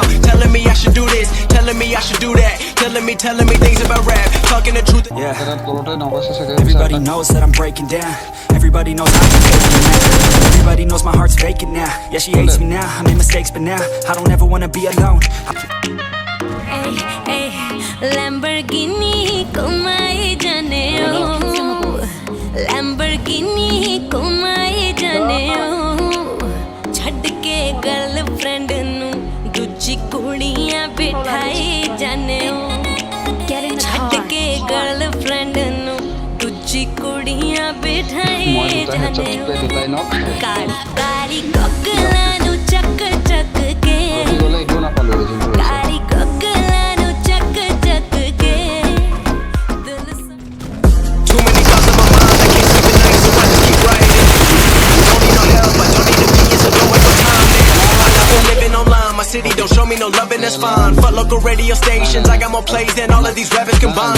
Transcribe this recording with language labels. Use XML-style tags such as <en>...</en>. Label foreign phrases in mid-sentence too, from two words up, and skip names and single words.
<en>Telling me I should do this, telling me I should do that. Telling me things about rap, talking the truth. Yeah, everybody knows that I'm breaking down. Everybody knows I'm faking now. Everybody knows my heart's vacant now. Yeah, she hates me now, I made mistakes but now I don't ever wanna be alone.</en> <pa>Hey, hey, Lamborghini ko mai jane ho, Lamborghini ko mai ਜਾਣੇ ਹੋ, ਛੱਡ ਕੇ girlfriend ਨੂੰ ਦੂਜੀ ਕੁੜੀਆਂ ਬਿਠਾਈ ਜਾਣੇ ਹੋ, ਛੱਡ ਕੇ girlfriend ਨੂੰ ਦੂਜੀ ਕੁੜੀਆਂ ਬਿਠਾਈ ਜਾਣੇ ਹੋ, ਕਰੀ ਕੋਕਲਾ ਨੂੰ ਚੱਕ ਚੱਕ ਕੇ, ਕਰੀ ਕੋਕਲਾ ਨੂੰ ਚੱਕ ਚੱਕ ਕੇ,</pa> <en>Too many thoughts on my mind, I can't sleep at night, so I just keep writing. Don't need no help, I don't need opinions, so don't waste my time then. I've been living online, my city don't show me no loving, that's fine. Fuck local radio stations, I got more plays than all of these rappers combined.</en>